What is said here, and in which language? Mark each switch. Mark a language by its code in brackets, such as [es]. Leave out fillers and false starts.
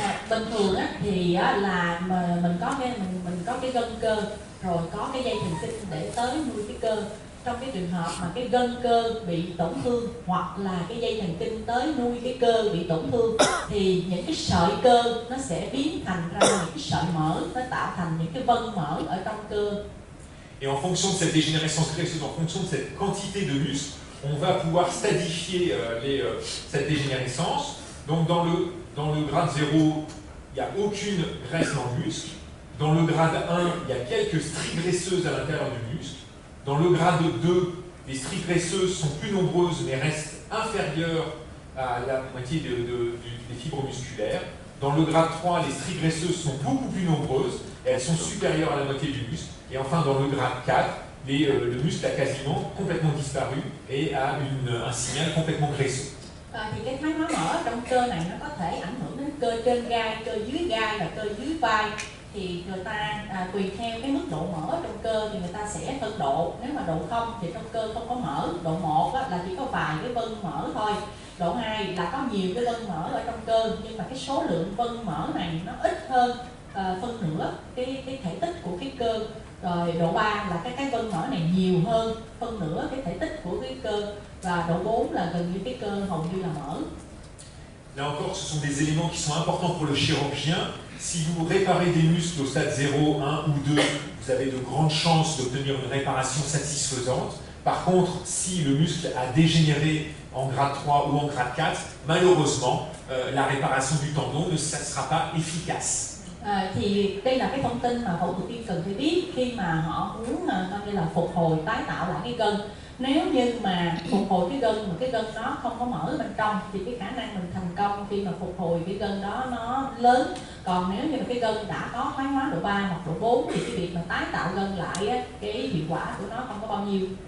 [vi] Bình thường á, thì là mình có cái gân cơ, rồi có cái dây thần kinh để tới nuôi cái cơ. Trong cái trường hợp mà cái gân cơ bị tổn thương hoặc là cái dây thần kinh tới nuôi cái cơ bị tổn thương, thì những cái sợi cơ nó sẽ biến thành ra những cái sợi mỡ, nó tạo thành những cái vân mỡ ở trong cơ. [fr] Et en fonction de cette dégénérescence graisseuse, en fonction de cette quantité de muscles, on va pouvoir stadifier cette dégénérescence. Donc dans le grade 0, il n'y a aucune graisse dans le muscle. Dans le grade 1, il y a quelques stries graisseuses à l'intérieur du muscle. Dans le grade 2, les stries graisseuses sont plus nombreuses mais restent inférieures à la moitié des fibres musculaires. Dans le grade 3, les stries graisseuses sont beaucoup plus nombreuses et elles sont supérieures à la moitié du muscle. Et enfin, dans le grade 4, le muscle a quasiment complètement disparu et a un signal complètement graisseux. [vi] Thì cái thoái hóa mỡ trong cơ này nó có thể ảnh hưởng đến cơ trên gai, cơ dưới gai và cơ dưới vai. Thì người ta tùy theo cái mức độ mỡ trong cơ thì người ta sẽ phân độ. Nếu mà độ 0 thì trong cơ không có mỡ, độ 1 là chỉ có vài cái vân mỡ thôi, độ 2 là có nhiều cái vân mỡ ở trong cơ, nhưng mà cái số lượng vân mỡ này nó ít hơn phân nửa cái thể tích của cái cơ. Rồi độ 3 là cái vân mỡ này nhiều hơn phân nửa cái thể tích của cái cơ, và độ 4 là gần như cái cơ hầu như là mỡ. [fr] Là encore, ce sont des éléments qui sont importants pour le chirurgien. Si vous réparez des muscles au stade 0, 1 ou 2, vous avez de grandes chances d'obtenir une réparation satisfaisante. Par contre, si le muscle a dégénéré en grade 3 ou en grade 4, malheureusement, la réparation du tendon ne sera pas efficace. [vi] Thì đây là cái thông tin mà phẫu thuật viên cần phải biết khi mà họ muốn như là phục hồi, tái tạo lại cái gân. Nếu như mà phục hồi cái gân mà cái gân đó không có mỡ bên trong thì cái khả năng mình thành công khi mà phục hồi cái gân đó nó lớn. Còn nếu như mà cái gân đã có thoái hóa độ 3 hoặc độ 4 thì cái việc mà tái tạo gân lại cái hiệu quả của nó không có bao nhiêu.